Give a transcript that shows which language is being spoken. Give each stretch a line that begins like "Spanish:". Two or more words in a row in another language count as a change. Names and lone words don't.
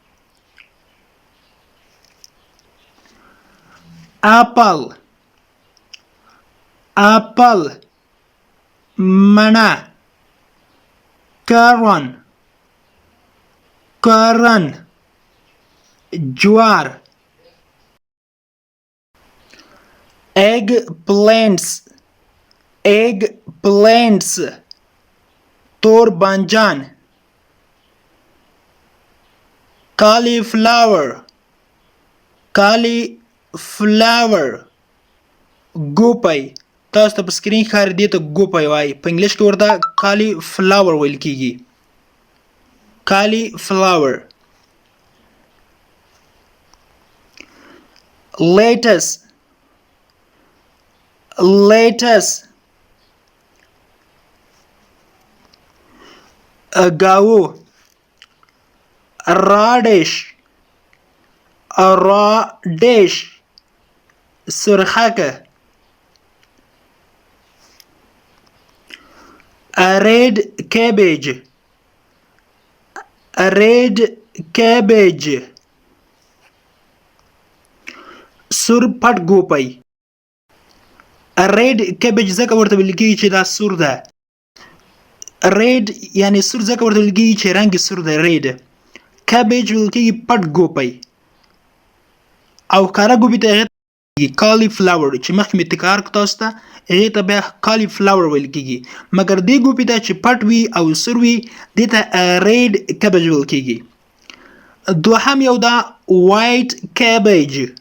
English: اپل. اپل. مڼه. کرون. کرن.
Pashto: جوار.
English: egg plants. egg plants.
Pashto: تور بانجان.
English: cauliflower. cauliflower.
Pashto: ګوپی. تاسو ته په سکرین ښکاري دې ته ګوپی وایي، په انګلیش کې ورته cauliflower ویل کېږي.
English: cauliflower. lettuce. lettuce. گاو. radish. radish. سرخکه. red cabbage. red cabbage.
Pashto: سور پټ ګوپی.
English: red cabbage
Pashto: ځکه ورته ویل کېږي چې دا سور ده. red یعنی سور ځکه ورته ویل کېږي چې رنګ سور ده.
English: red cabbage
Pashto: ویل کېږي پټ ګوپی. او ښکاره ګوبي ته هغې کالی فلاور چې مخکې مې تکرار کړ تاسو ته هغې ته بیا کالی فلاور ویل کېږي مګر دې ګوبي ته چې پټ وي او سور وي دې ته
English: red cabbage
Pashto: ویل کېږي دوهم یو دا
English: white cabbage